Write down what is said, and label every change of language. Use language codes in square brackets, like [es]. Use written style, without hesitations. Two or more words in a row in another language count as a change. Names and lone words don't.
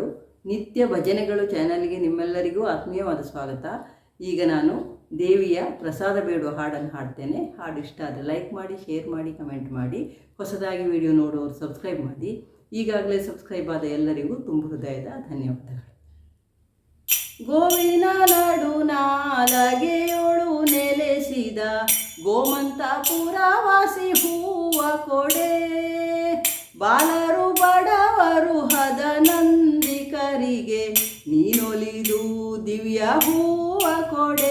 [kn] ನಿತ್ಯ ಭಜನೆಗಳು ಚಾನಲ್ಗೆ ನಿಮ್ಮೆಲ್ಲರಿಗೂ ಆತ್ಮೀಯವಾದ ಸ್ವಾಗತ. ಈಗ ನಾನು ದೇವಿಯ ಪ್ರಸಾದ ಬೇಡುವ ಹಾಡನ್ನು ಹಾಡ್ತೇನೆ. ಹಾಡು ಇಷ್ಟ ಆದರೆ ಲೈಕ್ ಮಾಡಿ, ಶೇರ್ ಮಾಡಿ, ಕಮೆಂಟ್ ಮಾಡಿ. ಹೊಸದಾಗಿ ವಿಡಿಯೋ ನೋಡುವವರು ಸಬ್ಸ್ಕ್ರೈಬ್ ಮಾಡಿ. ಈಗಾಗಲೇ ಸಬ್ಸ್ಕ್ರೈಬ್ ಆದ ಎಲ್ಲರಿಗೂ ತುಂಬ ಹೃದಯದ ಧನ್ಯವಾದಗಳು. ಗೋವಿನ ನಡು ನಾಲಗೆಯೋಳು ನೆಲೆಸಿದ ಗೋಮಂತಪುರವಾಸಿ ಹೂವ ಕೊಡೆ, ಬಾಲರು ಬಡವರು ಹದ ನಂದಿಕರಿಗೆ ನೀನೊಲಿದು ದಿವ್ಯ ಹೂವ ಕೊಡೆ.